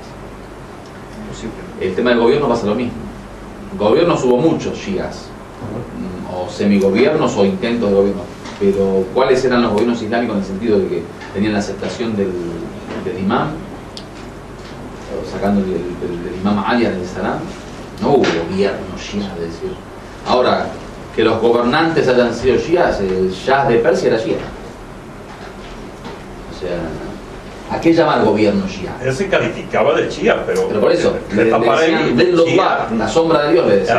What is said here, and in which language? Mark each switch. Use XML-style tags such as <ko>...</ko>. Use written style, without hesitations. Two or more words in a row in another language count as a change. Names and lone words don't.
<es>El tema del gobierno pasa lo mismo. Gobiernos hubo muchos shias, o semigobiernos o intentos de gobierno, pero ¿cuáles eran los gobiernos islámicos en el sentido de que tenían la aceptación del imam, sacando el imam Ali</es> <ar>عليه السلام?</ar> <es>No hubo gobierno shia, es decir. Ahora, que los gobernantes hayan sido shias, el Shah de Persia era shia. O sea, ¿a qué llamar gobierno shia? Él se calificaba de chía, pero por eso, le decían Dellullah, la sombra de Dios, le decían.</es>